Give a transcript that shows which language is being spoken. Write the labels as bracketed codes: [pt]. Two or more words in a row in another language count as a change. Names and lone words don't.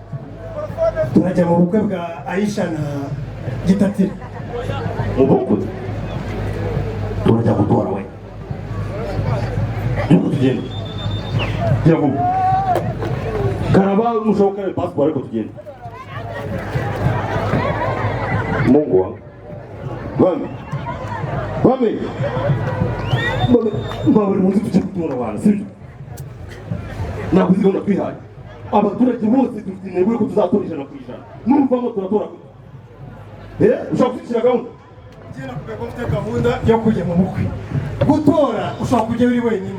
[rw] Turajya mu bukwe bwa Aisha na Gitatire. Mu bukwe? Turajya gutora we. Yuko tugenda. Gira vuba. Karaba mushoboka na passport ariko tugenda. [sw] Mungu wangu. [rw] Mami. Mami. Buri munsi tujya gutora abantu, sibyo? Ntabwo uzi gahunda twihaye. Abaturage bose dufite intego yuko tuzatora 100%. Numvamo turatora gute? Ushaka gushyira gahunda? Kera kubera ko mfite gahunda yo kujya mu bukwe. Gutora ushaka kujya uri wenyine.